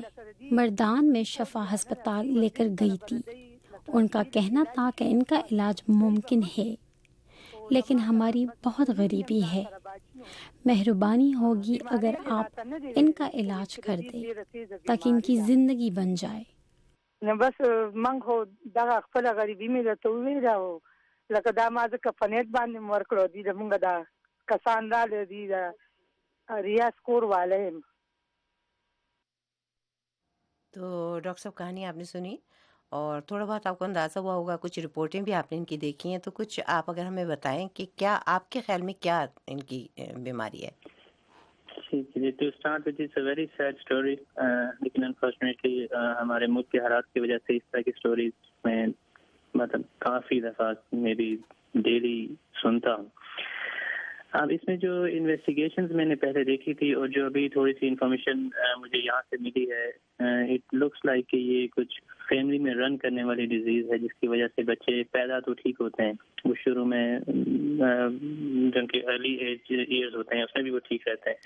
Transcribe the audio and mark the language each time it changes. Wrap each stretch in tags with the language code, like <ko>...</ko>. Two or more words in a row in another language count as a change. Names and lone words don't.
<ur>مردان میں شفا ہسپتال لے کر گئی تھی۔ ان کا کہنا تھا کہ ان کا علاج ممکن ہے، لیکن ہماری بہت غریبی ہے۔ مہربانی ہوگی اگر آپ ان کا علاج کر دیں تاکہ ان کی زندگی بن جائے۔</ur> <ps>بس منګ هو دغه خپل غریبي مې درته وویله، او لکه دا ما ځکه په نیټ باندې مې ورکړو، دي زمونږ دا کسان راغلي دي، د ریاض کور والا یم۔</ps> <ur>تو ڈاکٹر صاحب کہانی آپ نے سنی، اور تھوڑا بہت آپ کو اندازہ ہوا ہوگا، کچھ رپورٹیں بھی آپ نے ان کی دیکھی ہیں، تو کچھ آپ اگر ہمیں بتائیں کہ کیا آپ کے خیال میں کیا ان کی بیماری ہے؟</ur> <en>To start with it's a very sad story,</en> <ur>لیکن انفارچونیٹلی ہمارے ملک کے حالات کی وجہ سے اس طرح کی اسٹوریز میں مطلب کافی دفعہ میں بھی ڈیلی سنتا ہوں۔ اب اس میں جو انویسٹیگیشنز میں نے پہلے دیکھی تھی اور جو ابھی تھوڑی سی انفارمیشن مجھے یہاں سے ملی ہے،</ur> <en>it looks like</en> <ur>کہ یہ کچھ فیملی میں رن کرنے والی ڈیزیز ہے، جس کی وجہ سے بچے پیدا تو ٹھیک ہوتے ہیں، وہ شروع میں جن کے</ur> <en>early years</en> <ur>ہوتے ہیں اس میں بھی وہ ٹھیک رہتے ہیں</ur>